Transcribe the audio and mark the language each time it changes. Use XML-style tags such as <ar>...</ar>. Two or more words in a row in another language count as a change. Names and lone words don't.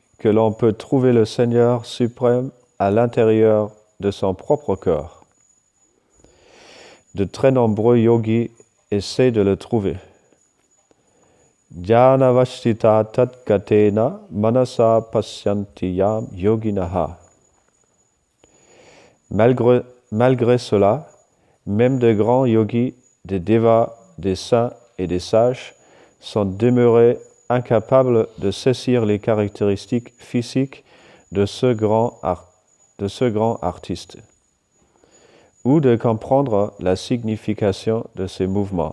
<fr>que l'on peut trouver le Seigneur suprême à l'intérieur de son propre corps. De très nombreux yogis essaient de le trouver.</fr> <sa>ध्यानावस्थिततद्गतेन मनसा पश्यन्ति यं योगिनः.</sa> <fr>Malgré cela, même de grands yogis, des devas, des saints et des sages sont demeurés incapables de saisir les caractéristiques physiques de ce grand artiste, ou de comprendre la signification de ses mouvements.</fr>